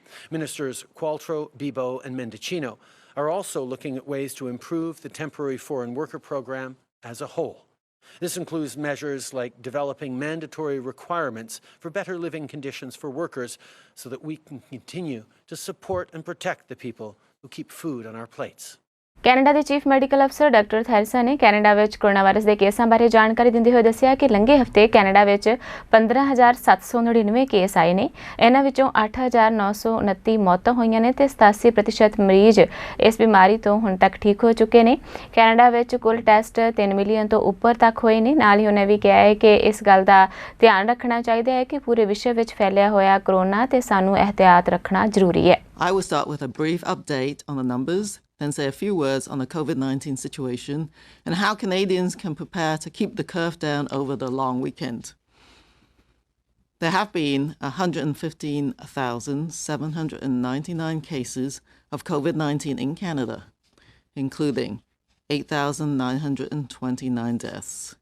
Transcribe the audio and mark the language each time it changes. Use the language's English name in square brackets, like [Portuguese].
[English] Ministers Qualtrough, Bibeau and Mendicino are also looking at ways to improve the temporary foreign worker program as a whole. This includes measures like developing mandatory requirements for better living conditions for workers so that we can continue to support and protect the people who keep food on our plates. [Punjabi] Canada ਦੇ chief medical ਅਫਸਰ doctor ਥੈਰਸਾ ਨੇ Canada ਵਿੱਚ corona virus ਦੇ ਕੇਸਾਂ ਬਾਰੇ ਜਾਣਕਾਰੀ ਦਿੰਦੇ ਹੋਏ ਦੱਸਿਆ ਕਿ ਲੰਘੇ ਹਫ਼ਤੇ ਕੈਨੇਡਾ ਵਿੱਚ 15,799 ਕੇਸ ਆਏ ਨੇ। ਇਹਨਾਂ ਵਿੱਚੋਂ 8,929 ਮੌਤਾਂ ਹੋਈਆਂ ਨੇ ਤੇ 87% ਮਰੀਜ਼ ਇਸ ਬਿਮਾਰੀ ਤੋਂ ਹੁਣ ਤੱਕ ਠੀਕ ਹੋ ਚੁੱਕੇ ਨੇ। ਕੈਨੇਡਾ ਵਿੱਚ ਕੁੱਲ ਟੈਸਟ 3 ਮਿਲੀਅਨ ਤੋਂ ਉੱਪਰ ਤੱਕ ਹੋਏ ਨੇ। ਨਾਲ ਹੀ ਉਹਨੇ ਵੀ ਕਿਹਾ ਹੈ ਕਿ ਇਸ ਗੱਲ ਦਾ ਧਿਆਨ ਰੱਖਣਾ ਚਾਹੀਦਾ ਹੈ ਕਿ ਪੂਰੇ ਵਿਸ਼ਵ ਵਿੱਚ ਫੈਲਿਆ ਹੋਇਆ ਕੋਰੋਨਾ ਤੇ ਸਾਨੂੰ ਇਹਤਿਆਤ ਰੱਖਣਾ ਜ਼ਰੂਰੀ ਹੈ। [English] I will start with a brief update on the numbers, then say a few words on the COVID-19 situation and how Canadians can prepare to keep the curve down over the long weekend. There have been 115,799 cases of COVID-19 in Canada, including 8,929 deaths.